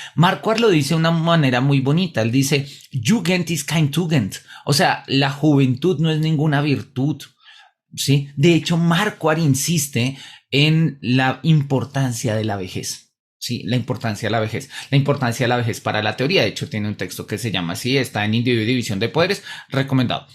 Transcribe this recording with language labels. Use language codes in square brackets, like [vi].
[es] Marquardt lo dice de una manera muy bonita. Él dice, [de] Jugend ist kein Tugend. [es] O sea, la juventud no es ninguna virtud. ¿Sí? De hecho, Marquardt insiste en la importancia de la vejez. Sí, la importancia de la vejez. La importancia de la vejez para la teoría. De hecho, tiene un texto que se llama así, está en Individuo y División de Poderes, recomendado.